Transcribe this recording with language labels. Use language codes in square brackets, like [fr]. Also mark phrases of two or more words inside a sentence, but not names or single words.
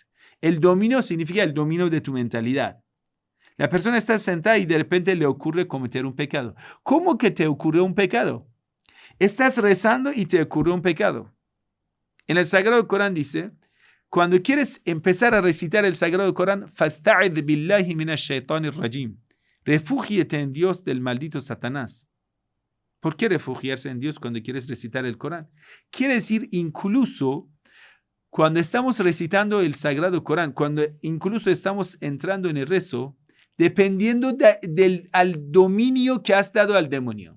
[es] El dominio significa el dominio de tu mentalidad. La persona está sentada y de repente le ocurre cometer un pecado. ¿Cómo que te ocurrió un pecado? Estás rezando y te ocurrió un pecado. En el Sagrado Corán dice, cuando quieres empezar a recitar el Sagrado Corán, [ar] فَاسْتَعِذْ بِاللَّهِ مِنَ الشَّيْطَانِ الرَّجِيمِ. [es] Refúgiate en Dios del maldito Satanás. ¿Por qué refugiarse en Dios cuando quieres recitar el Corán? Quiere decir incluso cuando estamos recitando el Sagrado Corán, cuando incluso estamos entrando en el rezo, dependiendo al dominio que has dado al demonio.